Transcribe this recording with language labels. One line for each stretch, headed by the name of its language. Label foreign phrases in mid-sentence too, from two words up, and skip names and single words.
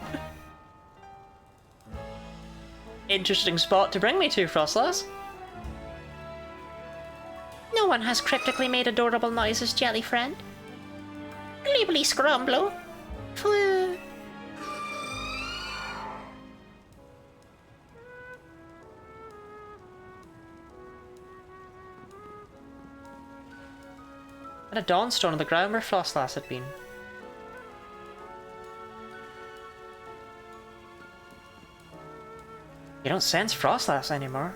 English: Interesting spot to bring me to, Frostlass. No one has cryptically made adorable noises, jelly friend. Gleebly scrumblo. Phew. And a dawnstone on the ground where Frostlass had been. You don't sense Frostlass anymore.